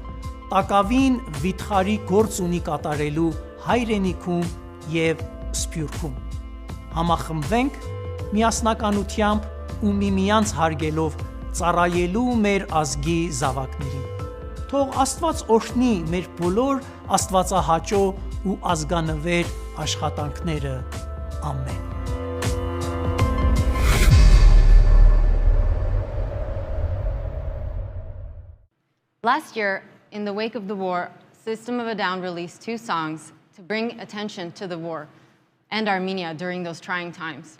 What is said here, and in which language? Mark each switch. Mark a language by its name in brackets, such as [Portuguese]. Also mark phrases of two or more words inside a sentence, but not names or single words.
[Armenian] տակավին վիթխարի գործ ունի կատարելու հայրենիքում եւ Սփյուռքում։ Համախմբվենք միասնականությամբ ու միմյանց հարգելով ծառայելու մեր ազգի զավակներին։ Թող Աստված օրհնի մեր բոլոր աստվածահաճո ու ազգանվեր աշխատանքները։ Ամեն։ [English] Last year, in the wake of the war, System of a Down released 2 songs to bring attention to the war and Armenia during those trying times.